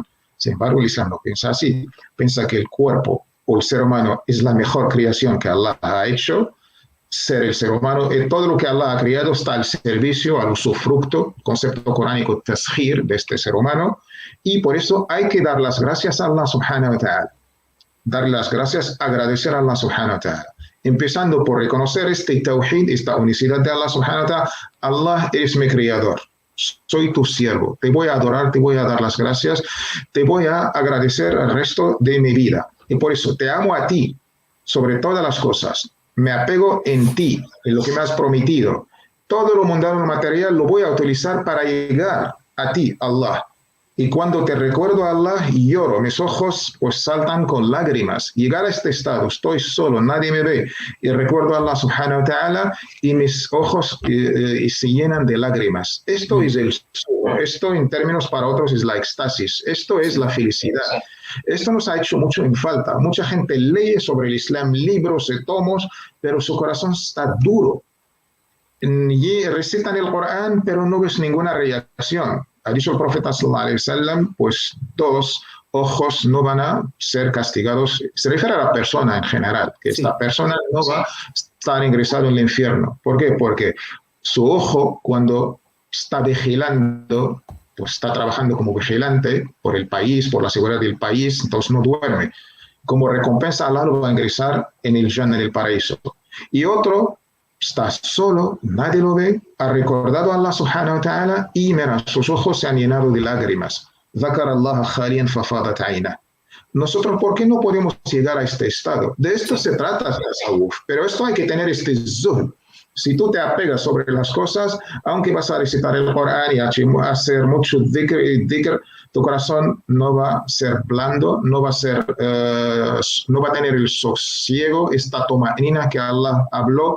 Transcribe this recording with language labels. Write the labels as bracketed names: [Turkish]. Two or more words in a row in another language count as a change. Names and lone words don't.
[Spanish] Sin embargo, el Islam no piensa así. Piensa que el cuerpo o el ser humano es la mejor creación que Allah ha hecho. Ser el ser humano, todo lo que Allah ha creado está al servicio, al usufructo, concepto coránico tashir de este ser humano, y por eso hay que dar las gracias a Allah [Arabic] سبحانه وتعالى. [Spanish] Dar las gracias, agradecer a Allah [Arabic] سبحانه وتعالى. [Spanish] Empezando por reconocer este tawhid, esta unicidad de Allah [Arabic] سبحانه وتعالى. [Spanish] Allah es mi creador, soy tu siervo, te voy a adorar, te voy a dar las gracias, te voy a agradecer el resto de mi vida. Y por eso te amo a ti, sobre todas las cosas. Me apego en ti, en lo que me has prometido. Todo lo mundano material lo voy a utilizar para llegar a ti, Allah. Y cuando te recuerdo a Allah, lloro, mis ojos pues saltan con lágrimas. Llegar a este estado, estoy solo, nadie me ve, y recuerdo a Allah [Arabic] سبحانه وتعالى, [Spanish] y mis ojos se llenan de lágrimas. Esto es esto en términos para otros es la éxtasis, esto es la felicidad. Esto nos ha hecho mucho en falta. Mucha gente lee sobre el Islam libros y tomos, pero su corazón está duro. Y recitan el Corán, pero no ves ninguna reacción. Ha dicho el profeta [Arabic] صلى الله عليه وسلم, [Spanish] pues 2 ojos no van a ser castigados. Se refiere a la persona en general, que esta persona no va a estar ingresado en el infierno. ¿Por qué? Porque su ojo, cuando está vigilando, pues está trabajando como vigilante por el país, por la seguridad del país, entonces no duerme. Como recompensa, Allah lo va a ingresar en el Jannah, en el paraíso. Y otro está solo, nadie lo ve, ha recordado a Allah [Arabic] سبحانه وتعالى [Spanish] y mira, sus ojos se han llenado de lágrimas. [Arabic] ذكر الله خاليا ففاضت عينه. [Spanish] Nosotros, ¿por qué no podemos llegar a este estado? De esto se trata, pero esto hay que tener este zuhd. Si tú te apegas sobre las cosas, aunque vas a recitar el Corán y hacer mucho dhikr, tu corazón no va a ser blando, no va a tener el sosiego, esta tomanina que Allah habló.